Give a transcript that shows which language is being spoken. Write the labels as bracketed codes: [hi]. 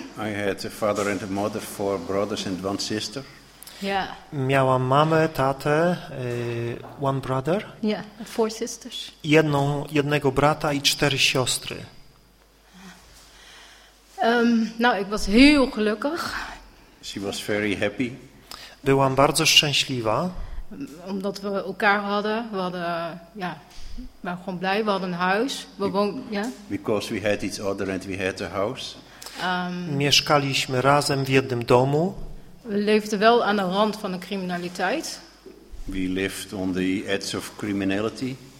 [en] I had a father and a mother, four brothers and one sister. Yeah. [pl] Miałam mamę, tatę, [en] one brother. Yeah, four sisters. [pl] Jednego brata i cztery siostry. [nl] Nou, ik was heel gelukkig. [en] She was very happy. [pl] Byłam bardzo szczęśliwa. [nl] Omdat we elkaar hadden, we waren gewoon blij, we hadden een huis. [en] Because we had each other and we had a house. [pl] Mieszkaliśmy razem w jednym domu. [nl] We leefden wel aan de rand van de criminaliteit. [en] We lived on the edge of criminality.